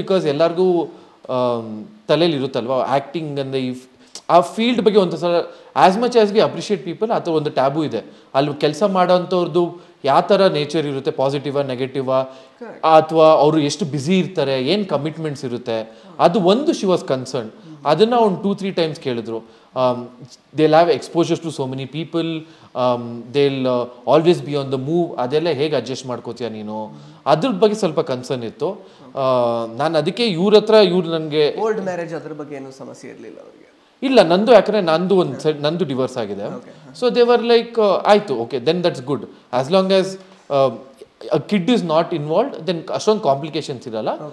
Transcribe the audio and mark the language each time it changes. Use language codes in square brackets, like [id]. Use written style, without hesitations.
[kn] Because ಎಲ್ಲರಿಗೂ ತಲೆಯಲ್ಲಿ ಇರುತ್ತಲ್ವ ಆ್ಯಕ್ಟಿಂಗ್ ಅಂದರೆ ಆ ಫೀಲ್ಡ್ ಬಗ್ಗೆ ಒಂದು ಸಲ [en] as much as we appreciate people, [kn] ಆ ಥರ ಒಂದು ಟ್ಯಾಬು ಇದೆ. ಅಲ್ಲಿ ಕೆಲಸ ಮಾಡೋವಂಥವ್ರದ್ದು ಯಾವ ಥರ ನೇಚರ್ ಇರುತ್ತೆ, ಪಾಸಿಟಿವಾ ನೆಗೆಟಿವಾ, ಅಥವಾ ಅವರು ಎಷ್ಟು ಬ್ಯುಸಿ ಇರ್ತಾರೆ, ಏನು ಕಮಿಟ್ಮೆಂಟ್ಸ್ ಇರುತ್ತೆ, ಅದು ಒಂದು [en] She was concern. [kn] ಅದನ್ನು ಒಂದು 2-3 times ಕೇಳಿದ್ರು. [en] they'll have exposures to so many people, they'll always be on the move. [kn] ಅದೆಲ್ಲ ಹೇಗೆ ಅಡ್ಜಸ್ಟ್ ಮಾಡ್ಕೋತೀಯ ನೀನು, ಅದ್ರ ಬಗ್ಗೆ ಸ್ವಲ್ಪ ಕನ್ಸರ್ನ್ ಇತ್ತು. ನಾನು ಅದಕ್ಕೆ ಇವ್ರು ನನಗೆ ಓಲ್ಡ್ ಮ್ಯಾರೇಜ್ ಅದ್ರ ಬಗ್ಗೆ ಏನೂ ಸಮಸ್ಯೆ ಇರಲಿಲ್ಲ ಅವರಿಗೆ? ಇಲ್ಲ, ನಂದು ಯಾಕಂದರೆ ನಂದು ಡಿವೋರ್ಸ್ ಆಗಿದೆ. [en] so they were like ಆಯಿತು, okay then that's good, as long as a kid is not involved, then [kn] ಅಷ್ಟೊಂದು ಕಾಂಪ್ಲಿಕೇಶನ್ಸ್ ಇರಲ್ಲ.